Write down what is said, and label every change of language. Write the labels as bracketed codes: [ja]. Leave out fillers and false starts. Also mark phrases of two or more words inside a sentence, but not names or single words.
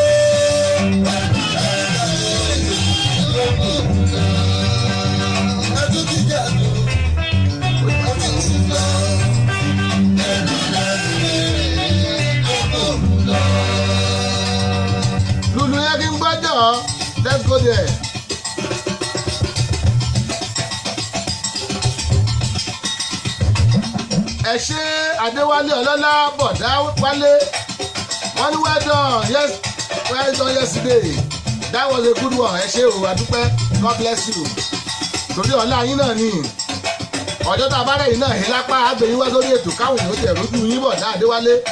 [yo] Ẹdún jíjà lò ó ti kú lọ. lulu yẹ kí n gbọ́jọ́ [en] let's go there. [yo] Ẹ ṣé Adéwálé Ọlọ́lá bọ̀dá wálé wọ́n ní [en] well done yesterday that was a good one [yo] ẹ ṣé o àdúpẹ́ [en] God bless you [yo] torí ọ̀la yín náà ni ọjọ́ tá a bá rẹ̀ yín náà hí lápá àgbẹ̀yìn wá sórí ètò káwọn èèyàn tẹ̀ rójú yín bọ̀dá Adéwálé.